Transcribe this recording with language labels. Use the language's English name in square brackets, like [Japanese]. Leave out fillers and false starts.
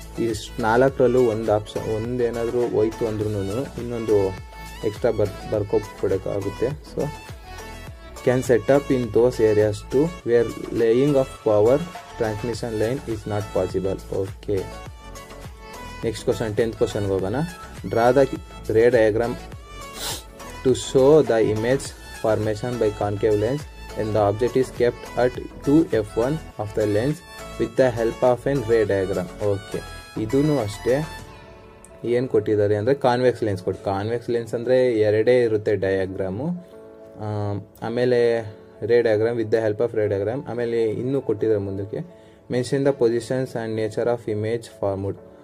[Kannada] ಇಷ್ಟು 4ರಲ್ಲೂ ಒಂದೇನಾದರೂ ಹೋಯ್ತು ಅಂದ್ರೂ ಇನ್ನೊಂದು extra ಬರ್ಕೊಬಿಡೋಕ್ಕಾಗುತ್ತೆ. [English] So can set up in those areas to where laying of power transmission line is not possible. Okay. [Kannada] Next question, 10th ಕ್ವಶನ್ಗೆ ಹೋಗೋಣ. [English] Draw the ray diagram to show the image formation by concave lens and the object is kept at 2f1 of the lens with the help of an ray diagram. Okay. [Kannada] ಇದೂ ಅಷ್ಟೇ ಏನು ಕೊಟ್ಟಿದ್ದಾರೆ ಅಂದರೆ convex lens convex lens ಅಂದರೆ 2 ಇರುತ್ತೆ diagram. [English] ಆಮೇಲೆ ray diagram with the help of ray diagram. [Kannada] ಆಮೇಲೆ ಇನ್ನೂ ಕೊಟ್ಟಿದ್ದಾರೆ ಮುಂದಕ್ಕೆ [English] Mention the positions and nature of image formed.